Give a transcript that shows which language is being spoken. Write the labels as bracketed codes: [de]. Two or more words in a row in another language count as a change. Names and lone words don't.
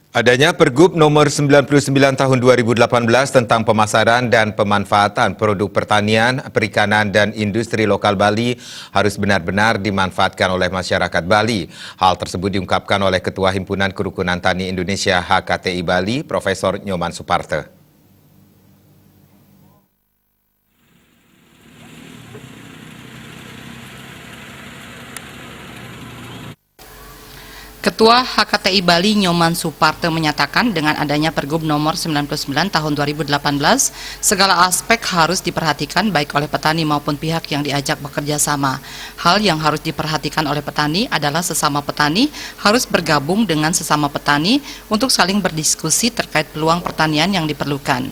[id] Adanya Pergub nomor 99 tahun 2018 tentang pemasaran dan pemanfaatan produk pertanian, perikanan dan industri lokal Bali harus benar-benar dimanfaatkan oleh masyarakat Bali. Hal tersebut diungkapkan oleh Ketua Himpunan Kerukunan Tani Indonesia HKTI Bali, Profesor Nyoman Suparte. Ketua HKTI Bali Nyoman Suparte menyatakan dengan adanya Pergub nomor 99 tahun 2018, segala aspek harus diperhatikan baik oleh petani maupun pihak yang diajak bekerja sama. Hal yang harus diperhatikan oleh petani adalah sesama petani harus bergabung dengan sesama petani untuk saling berdiskusi terkait peluang pertanian yang diperlukan.